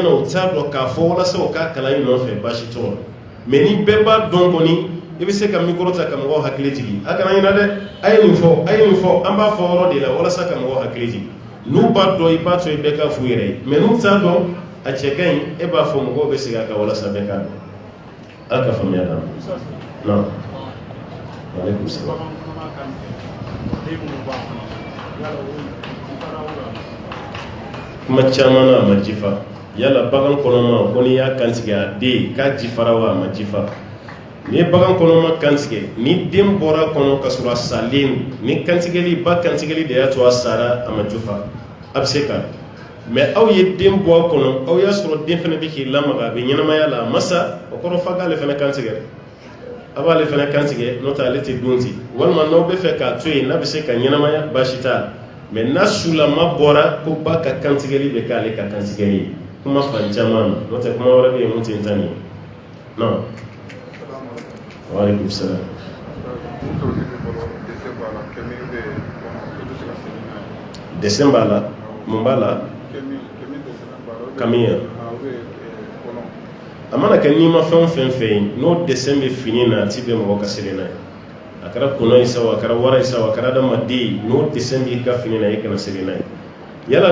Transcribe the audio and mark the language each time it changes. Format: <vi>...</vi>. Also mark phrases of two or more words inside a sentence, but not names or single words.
<bm>na o t'a dɔn k'a fɔ walasa o k'a kalan in nɔfɛ baasi t'o la mais ni bɛɛ b'a dɔn kɔni i bɛ se ka mikoro ta ka mɔgɔw hakili jigin a kana ɲinɛ dɛ a ye nin fɔ an b'a fɔ yɔrɔ de la walasa ka mɔgɔw hakili jigin n'u b'a dɔn i b'a to i bɛɛ ka f'u yɛrɛ ye mais n'u t'a dɔn a cɛ ka ɲi e b'a fɔ mɔgɔw bɛ segin a kan walasa bɛɛ k'a dɔn ala ka faamuya d'a ma non</bm> <ar>waaleykum salaam</ar> <bm>kuma caman na a ma jifa yala bagan kɔnɔma ko n'i y'a kantigɛ a den k'a jifara wa a ma jifa ni ye bagan kɔnɔma kantigɛ ni den bɔra kɔnɔ ka sɔrɔ a salen ni kantigɛli ba kantigɛli de y'a to a sara a ma jifa a bɛ se ka mais aw ye den bɔ a kɔnɔ aw y'a sɔrɔ den fana bɛ k'i lamaga a bɛ ɲɛnamaya la a ma sa o kɔrɔ f'a k'ale fana kantigɛ a b'ale fana kantigɛ n'o tɛ ale tɛ dun ten walima n'aw bɛ fɛ k'a to yen n'a bɛ se ka ɲɛnamaya baasi t'a la mais n'a sulama bɔra ko ba ka kantigɛli bɛ k'ale ka kantigɛli ye kuma fan caman na n'o tɛ kuma wɛrɛ bɛ yen mun tɛ n ta nin ye non</bm> <ar>waaleykum salaam</ar> <bm>dɛsɛ b'a la mun b'a la kamiya amana kɛ n'i ma fɛn o fɛn fɛ yen n'o dessin bɛ fini na a ti bɛn mɔgɔ ka seli n'a ye a kɛra kɔnɔ ye sa o a kɛra wara ye sa o a kɛra adamaden ye n'o dessin b'i ka fini na i kana seli n'a ye yala</bm>